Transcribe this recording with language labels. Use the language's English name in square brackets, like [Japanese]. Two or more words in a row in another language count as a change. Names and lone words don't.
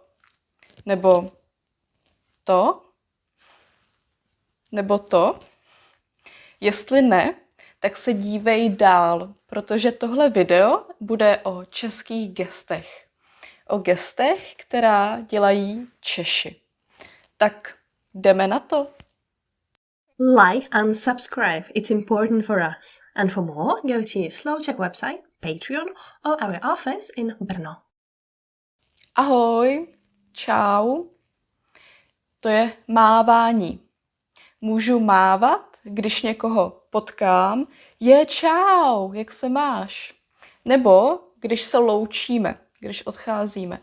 [Czech] Nebo to? Nebo to? Jestli ne, tak se dívej dál, protože tohle video bude o českých gestech. O gestech, která dělají Češi. Tak jdeme na to. [English] Like and subscribe, it's important for us. And for more, go to Slowcheck website, Patreon or our office in Brno. [Czech] Ahoj, čau. To je mávání. Můžu mávat, když někoho potkám, čau, jak se máš? Nebo když se loučíme, když odcházíme.